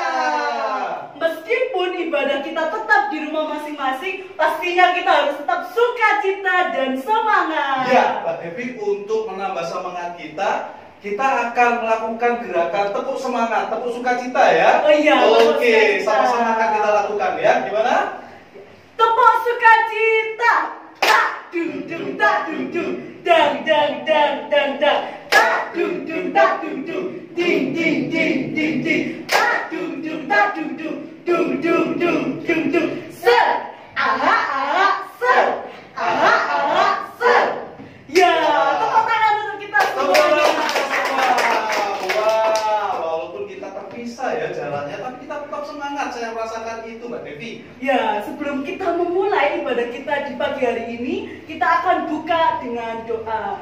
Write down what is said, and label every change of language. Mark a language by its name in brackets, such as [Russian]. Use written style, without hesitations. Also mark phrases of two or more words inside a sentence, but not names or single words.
[Indonesian] Meskipun ibadah kita tetap di rumah masing-masing, pastinya kita harus tetap sukacita dan semangat. Ya, Mbak Devi, untuk menambah semangat kita akan melakukan gerakan tepuk semangat, tepuk sukacita ya. Oh iya, Oke, sama-sama akan kita lakukan ya. Gimana? Tepuk sukacita, tak dung dung tak dung dung, dang dang dang dang dang, tak dung dung tak dung dung, ding ding ding ding ding, tak dung dung tak dung dung, dung dung dung dung dung, se, aha aha se, aha aha se. Ya, tepuk tangan untuk kita semuanya. Wah, walaupun kita terpisah ya jalannya, tapi kita tetap semangat. Saya merasakan itu, Mbak Devi. Ya, sebelum kita memulai ibadah kita di pagi hari ini, kita akan buka dengan doa.